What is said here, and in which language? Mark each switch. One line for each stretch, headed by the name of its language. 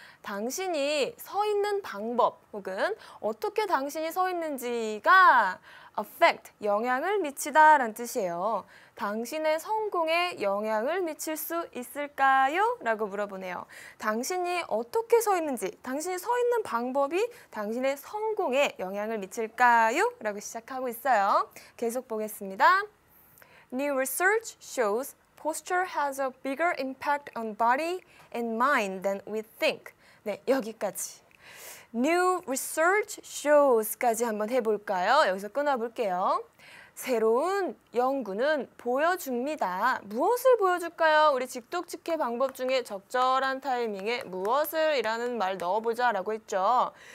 Korean: 당신이 서 있는 방법 혹은 어떻게 당신이 서 있는지가 affect, 영향을 미치다라는 뜻이에요. 당신의 성공에 영향을 미칠 수 있을까요? 라고 물어보네요. 당신이 어떻게 서 있는지, 당신이 서 있는 방법이 당신의 성공에 영향을 미칠까요? 라고 시작하고 있어요. 계속 보겠습니다.
English: New research shows posture has a bigger impact on body and mind than we think.
Korean: 네, 여기까지.
English: New research shows
Korean: 까지 한번 해볼까요? 여기서 끊어볼게요. 새로운 연구는 보여줍니다. 무엇을 보여줄까요? 우리 직독직해 방법 중에 적절한 타이밍에 무엇을 이라는 말 넣어보자 라고 했죠.